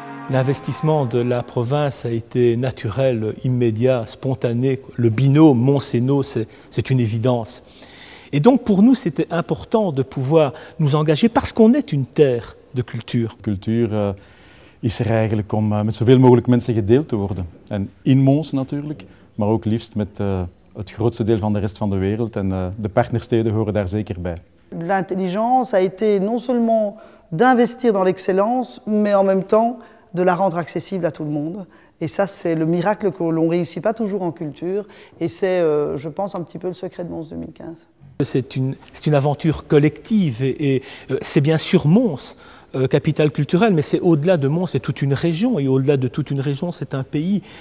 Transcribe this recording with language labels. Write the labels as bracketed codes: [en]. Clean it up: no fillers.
[fr] L'investissement de la province a été naturel, immédiat, spontané. Le binôme Mons-Hainaut, c'est une évidence. Et donc pour nous, c'était important de pouvoir nous engager parce qu'on est une terre de cultuur. [nl] Cultuur is er eigenlijk om met zoveel mogelijk mensen gedeeld te worden. En in Mons natuurlijk, maar ook liefst met het grootste deel van de rest van de wereld. En de partnersteden horen daar zeker bij. [fr] L'intelligence a été non seulement d'investir dans l'excellence, mais en même temps de la rendre accessible à tout le monde. Et ça, c'est le miracle que l'on ne réussit pas toujours en culture. Et c'est, je pense, un petit peu le secret de Mons 2015. C'est une aventure collective et c'est bien sûr Mons, capitale culturelle, mais c'est au-delà de Mons, c'est toute une région, et au-delà de toute une région, c'est un pays.